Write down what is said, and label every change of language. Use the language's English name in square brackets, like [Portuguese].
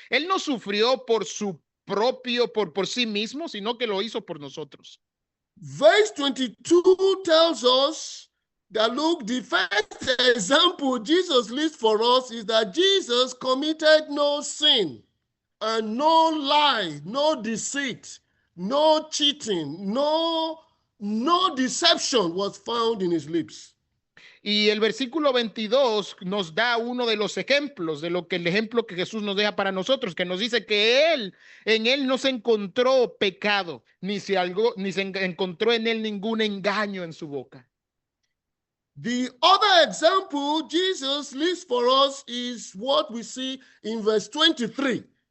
[Spanish] Él no sufrió por su propio, por sí mismo, sino que lo hizo por nosotros. [English] Verse 22 tells us that, look, the first example Jesus lists for us is that Jesus committed no sin and no lie, no deceit, no cheating, no deception was found in his lips. [Spanish] Y el versículo 22 nos da uno de los ejemplos de el ejemplo que Jesús nos deja para nosotros, que nos dice que en él no se encontró pecado, ni se encontró en él ningún engaño en su boca. [English] The other example Jesus lists for us is what we see in verse 23.